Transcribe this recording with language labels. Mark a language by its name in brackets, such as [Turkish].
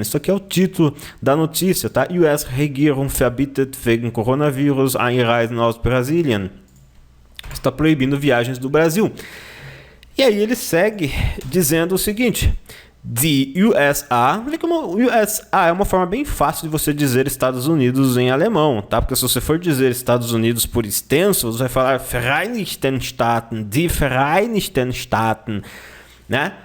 [Portuguese] Isso aqui é o título da notícia, tá? [German] US-Regierung verbietet wegen Coronavírus Einreisen aus Brasilien. [Portuguese] Está proibindo viagens do Brasil. E aí ele segue dizendo o seguinte: Die USA, vê como USA é uma forma bem fácil de você dizer Estados Unidos em alemão, tá? Porque se você for dizer Estados Unidos por extenso, você vai falar Vereinigten Staaten, [German] die Vereinigten Staaten, [Portuguese] né?